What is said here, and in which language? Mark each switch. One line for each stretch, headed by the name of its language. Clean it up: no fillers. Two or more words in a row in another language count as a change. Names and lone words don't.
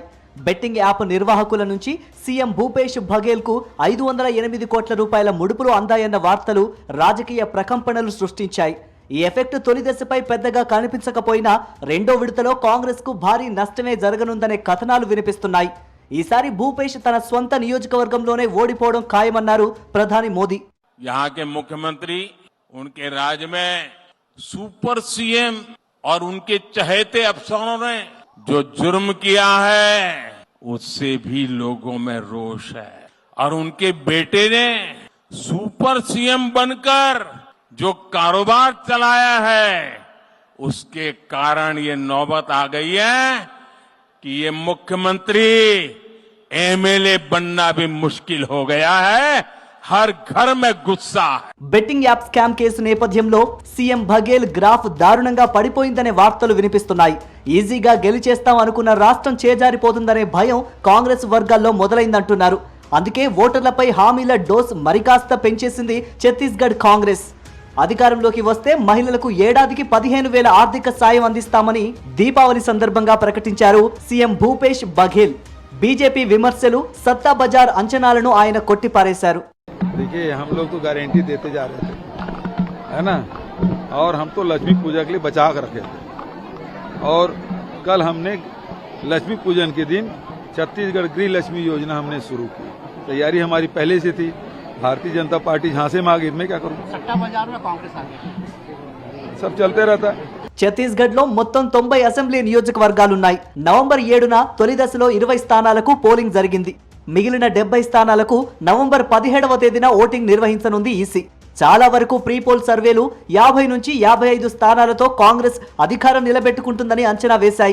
English: betting app
Telugu: నిర్వాహకుల నుంచి సీఎం భూపేష్ బఘేల్ కు 508 కోట్ల రూపాయల ముడుపులు అందాయన్న వార్తలు రాజకీయ ప్రకంపనలు సృష్టించాయి. ఈ ఎఫెక్ట్ తొలి దశపై పెద్దగా కనిపించకపోయినా రెండో విడతలో కాంగ్రెస్ కు భారీ నష్టమే జరగనుందనే కథనాలు వినిపిస్తున్నాయి. ఈసారి భూపేష్ తన స్వంత నియోజకవర్గంలోనే ఓడిపోవడం ఖాయమన్నారు ప్రధాని మోదీ.
Hindi: यहाँ के मुख्यमंत्री उनके राज्य में
English: super CM
Hindi: और उनके चहेते अफसरों ने जो जुर्म किया है उससे भी लोगों में रोष है और उनके बेटे ने
English: super CM
Hindi: बनकर जो कारोबार चलाया है उसके कारण ये नौबत आ गई है कि ये मुख्यमंत्री एमएलए बनना भी मुश्किल हो गया है। हर घर में गुस्सा है.
English: betting app scam case
Telugu: నేపథ్యంలో సీఎం బఘేల్ గ్రాఫ్ దారుణంగా పడిపోయిందనే వార్తలు వినిపిస్తున్నాయి. ఈజీగా గెలిచేస్తాం అనుకున్న రాష్ట్రం చేజారిపోతుందనే భయం కాంగ్రెస్ వర్గాల్లో మొదలైందంటున్నారు. అందుకే ఓటర్లపై హామీల డోస్ మరికాస్త పెంచేసింది ఛత్తీస్గఢ్ కాంగ్రెస్. అధికారంలోకి వస్తే మహిళలకు ఏడాదికి 15,000 ఆర్థిక సాయం అందిస్తామని దీపావళి సందర్భంగా ప్రకటించారు సీఎం భూపేష్ బఘేల్. బీజేపీ విమర్శలు,
Hindi: सट्टा बाज़ार
Telugu: అంచనాలను ఆయన కొట్టిపారేశారు.
Hindi: देखिए हम लोग तो गारंटी देते जा रहे थे, है ना, और हम तो लक्ष्मी पूजा के लिए बचा कर रखे थे। और कल हमने लक्ष्मी पूजन के दिन छत्तीसगढ़ गृह लक्ष्मी योजना हमने शुरू की। तैयारी हमारी पहले से थी। भारतीय जनता पार्टी झांसे में आ गई, मैं क्या करूँ? सट्टा बाजार में कांग्रेस आ गई, सब चलते रहता है.
Telugu: ఛత్తీస్గఢ్ లో మొత్తం 90 అసెంబ్లీ నియోజకవర్గాలున్నాయి. నవంబర్ 7న తొలి దశలో 20 స్థానాలకు పోలింగ్ జరిగింది. మిగిలిన 70 స్థానాలకు నవంబర్ 17వ తేదీన ఓటింగ్ నిర్వహించనుంది ఈసీ. చాలా వరకు ప్రీపోల్ సర్వేలు 50 నుంచి 55 స్థానాలతో కాంగ్రెస్ అధికారం నిలబెట్టుకుంటుందని అంచనా వేశాయి.